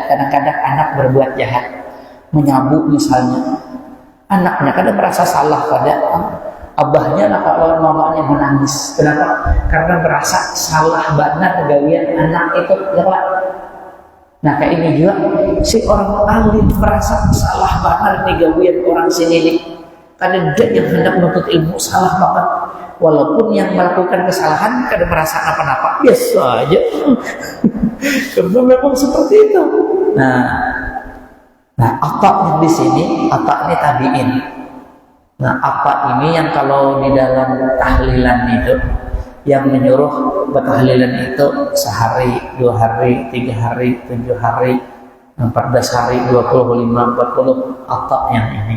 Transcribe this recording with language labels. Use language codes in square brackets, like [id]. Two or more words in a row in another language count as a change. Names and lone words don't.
[id] Kadang-kadang anak berbuat jahat, menyabuk misalnya, anaknya kadang merasa salah pada abahnya lawan mamanya menangis. Kenapa? Karena merasa salah banget gawian anak itu lewat. Nah kayak ini juga si orang alim merasa salah banget nih gawian orang sini. Kadang dia yang hendak menuntut ilmu salah banget. Walaupun yang melakukan kesalahan kadang merasa apa-apa biasa aja. Karena memang seperti itu. Nah Atha yang di sini, Atha ini tabi'in. Nah, apa ini yang kalau di dalam tahlilan itu yang menyuruh bertahlilan itu sehari, 2 hari, 3 hari, 7 hari, 14 hari, 25, 40, Atha yang ini.